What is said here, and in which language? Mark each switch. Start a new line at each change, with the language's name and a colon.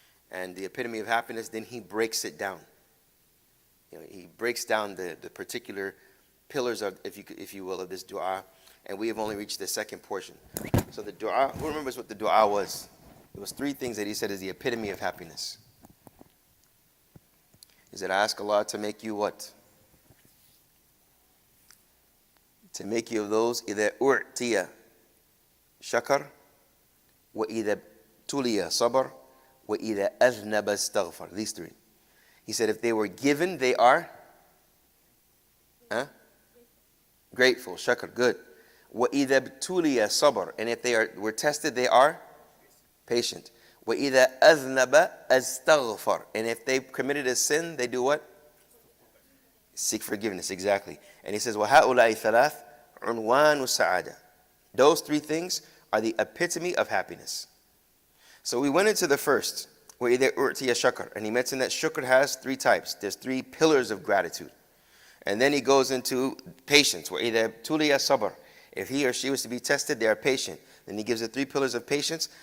English: And the epitome of happiness, then he breaks it down. He breaks down the particular pillars of, if you will, of this dua, and we have only reached the second portion. So the dua, who remembers what the dua was? It was 3 things that he said is the epitome of happiness. He said, I ask Allah to make you what? To make you of those,
Arabic: إِذَا أُعْتِيَ شَكَرْ وَإِذَا ابْتُلِيَ صَبَرْ وَإِذَا أَذْنَبَ اسْتَغْفَرْ.
English: These 3. He said, if they were given, they are grateful. Shakr, good.
Arabic: وَإِذَا ابْتُلِيَ صَبَرْ.
English: And if they were tested, they are patient.
Arabic: وَإِذَا أَذْنَبَ اسْتَغْفَرْ.
English: And if they committed a sin, they do what? Seek forgiveness, exactly. And he says,
Arabic: وَهَؤُلَاءِ ثَلَاث عُنْوَانُ السَّعَادَةِ.
English: Those 3 things are the epitome of happiness. So we went into the first,
Arabic: وَإِذَا أُعْتِيَ شَكْرٍ.
English: And he mentioned that shukr has 3 types. There's 3 pillars of gratitude. And then he goes into patience.
Arabic: وَإِذَا ابْتُلِيَ صَبَرٍ.
English: If he or she was to be tested, they are patient. Then he gives the 3 pillars of patience.